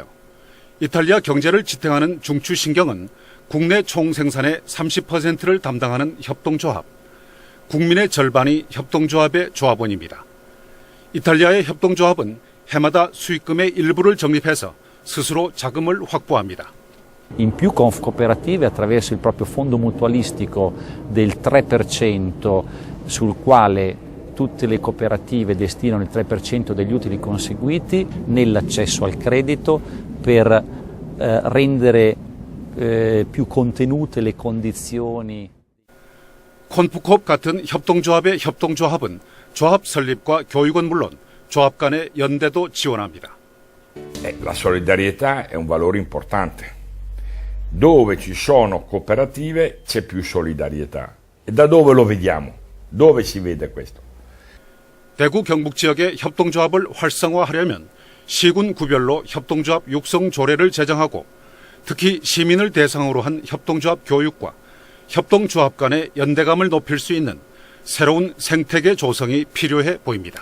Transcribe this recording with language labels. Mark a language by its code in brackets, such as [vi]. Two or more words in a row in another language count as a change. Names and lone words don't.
[ko] 이탈리아 경제를 지탱하는 중추신경은 국내 총생산의 30%를 담당하는 협동조합. 국민의 절반이 협동조합의 조합원입니다. 이탈리아의 협동조합은 해마다 수익금의 일부를 적립해서 스스로 자금을 확보합니다. [it] In più Confcooperative attraverso il proprio fondo mutualistico del 3% sul quale tutte le cooperative destinano il 3% degli utili conseguiti nell'accesso al credito per rendere più contenute le condizioni. [ko] 콘프코업 같은 협동조합의 협동조합은 조합 설립과 교육은 물론 조합 간의 연대도 지원합니다. [it] La solidarietà è un valore importante. Dove ci sono cooperative c'è più solidarietà. E da dove lo vediamo? Dove si vede questo? [ko] 대구 경북 지역의 협동조합을 활성화하려면 시군 구별로 협동조합 육성 조례를 제정하고 특히 시민을 대상으로 한 협동조합 교육과 협동조합 간의 연대감을 높일 수 있는 새로운 생태계 조성이 필요해 보입니다.